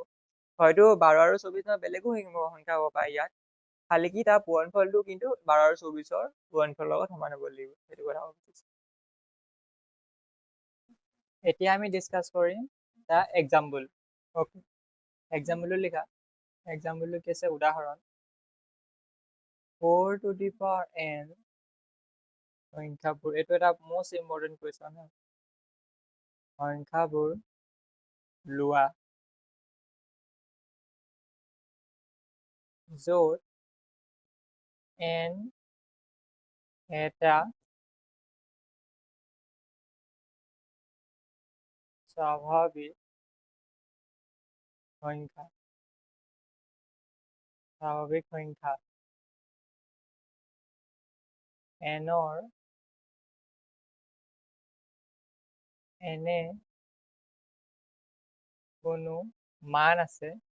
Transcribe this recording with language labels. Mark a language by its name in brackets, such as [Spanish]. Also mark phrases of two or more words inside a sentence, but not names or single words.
[Assamese] হয়তো 12 আৰু 24 বেলেগো সংখ্যা হ'ব পাৰে ইয়াত খালি কি তাৰ পূৰণফলটো কিন্তু 12 আৰু 24ৰ পূৰণফলৰ লগত সমান হ'ব লাগিব সেইটো কথা বুজিছো। এতিয়া আমি ডিছকাছ কৰিম [English] the example. [Assamese] অ'কে এক্সাম্পলটো লিখা এক্সাম্পলটো কি আছে উদাহৰণ [English] 4 to the power n [Assamese] সংখ্যাবোৰ এইটো এটা [English] most important question [Assamese] হয় সংখ্যাবোৰ লোৱা য'ত n এটা স্বাভাৱিক সংখ্যা n-ৰ এনে কোনো মান আছে